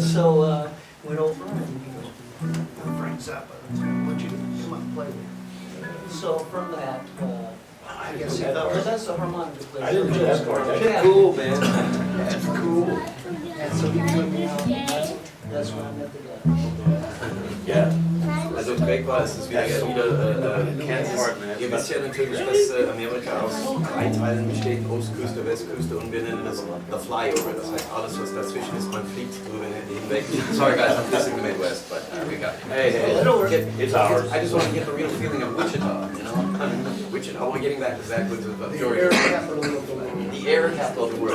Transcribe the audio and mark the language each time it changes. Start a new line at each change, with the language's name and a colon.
English: So went over and he goes, I'm Frank Zappa. I want you to come up and play with me. So from that, I guess he thought, well, that's the harmonica player. I didn't know that part. Yeah. Cool, man. That's cool. And so he took me out, and that's when I met the guy.
German: Ja. Also Greg war, es ist wieder Kansas. Ihr wisst ja natürlich, dass Amerika aus 3 Teilen besteht, Ostküste, Westküste, und wir nennen das the Flyover. Das heißt, alles was dazwischen ist, man fliegt drüber hinweg.
English: Sorry guys, I'm dissing the Midwest, but we got it. Hey, It's ours. I just want to get the real feeling of Wichita, you know? Wichita, we're getting back to Zach with the The Georgia. air capital of the world. The air capital of the world.